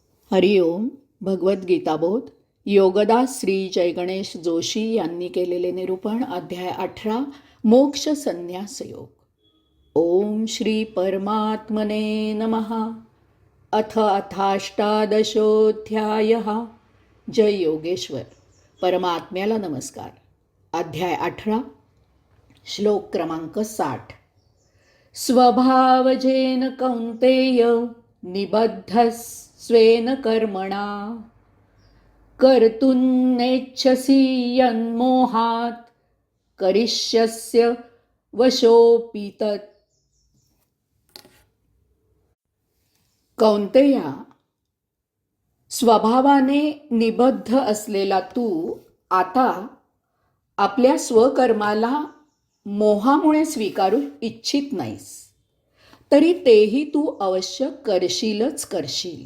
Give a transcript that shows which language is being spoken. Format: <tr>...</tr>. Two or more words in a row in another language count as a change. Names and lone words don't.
<mr>हरिओम. भगवद्गीताबोध योगदास श्री जयगणेश जोशी यांनी केलेले निरूपण. अध्याय 18 मोक्ष संन्यास योग.</mr> <sa>ओम श्री परमात्मने नमः. अथ अथाष्टादशोऽध्यायः.</sa> <mr>जय योगेश्वर. परमात्म्याला नमस्कार. अध्याय 18 श्लोक क्रमांक 60.</mr> <sa>स्वभावजेन कौन्तेय निबद्धस्वेन कर्मणा कर्तुं नेच्छसि यन्मोहात् करिष्यस्य वशोऽपि तत्.</sa> <mr>कौन्तेया, स्वभावाने निबद्ध असलेला तू आता आपल्या स्वकर्माला मोहामुळे स्वीकारू इच्छित नाहीस, तरी तेही तू अवश्य करशीलच करशील.</mr>